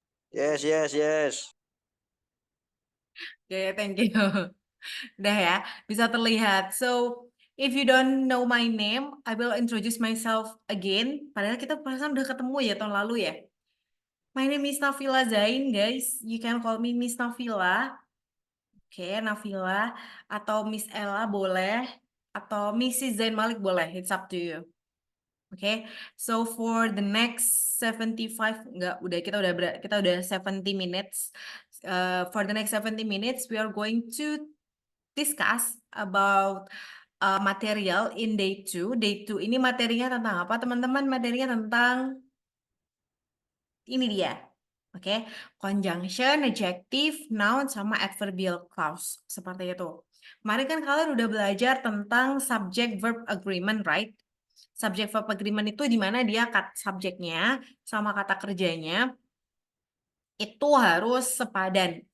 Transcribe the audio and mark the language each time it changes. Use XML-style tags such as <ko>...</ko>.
<en>Yes.</en> <id>Oke,</id> <en>thank you.</en> <id>Udah ya, bisa terlihat.</id> <en>So, if you don't know my name, I will introduce myself again.</en> <id>Padahal kita perasaan udah ketemu ya tahun lalu ya.</id> <en>My name is Nafila Zain, guys. You can call me Miss Nafila. Oke, Nafila.</en> <id>Atau Miss Ella boleh. Atau Mrs. Zain Malik boleh.</id> <en>It's up to you. Oke, so for the next 75,</en> <id>enggak, kita udah</id> <en>70 minutes. For the next 70 minutes, we are going to discuss about material in day 2.</en> <id>Day 2 ini materinya tentang apa, teman-teman? Materinya tentang ini dia. Oke, conjunction, adjective, noun, sama adverbial clause. Seperti itu. Kemarin kan kalian udah belajar tentang subject verb agreement, right? Subject verb agreement itu di mana dia subjeknya sama kata kerjanya itu harus sepadan.</id>